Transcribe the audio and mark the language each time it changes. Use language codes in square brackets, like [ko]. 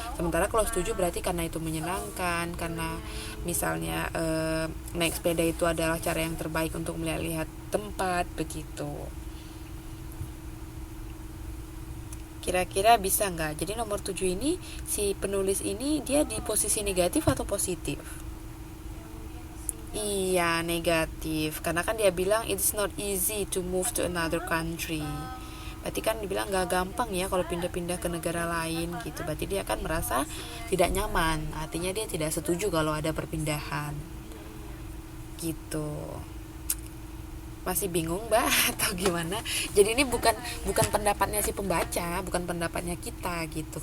[id] Sementara kalau setuju berarti karena itu menyenangkan, karena misalnya naik sepeda itu adalah cara yang terbaik untuk melihat tempat begitu. Kira-kira bisa nggak? Jadi nomor 7 ini si penulis ini dia di posisi negatif atau positif? Iya, negatif. Karena kan dia bilang [en] it's not easy to move to another country. [id] Berarti kan dibilang gak gampang ya kalau pindah-pindah ke negara lain gitu. Berarti dia kan merasa tidak nyaman. Artinya dia tidak setuju kalau ada perpindahan. Gitu. Masih bingung Mbak atau gimana? Jadi ini bukan pendapatnya si pembaca, bukan pendapatnya kita gitu.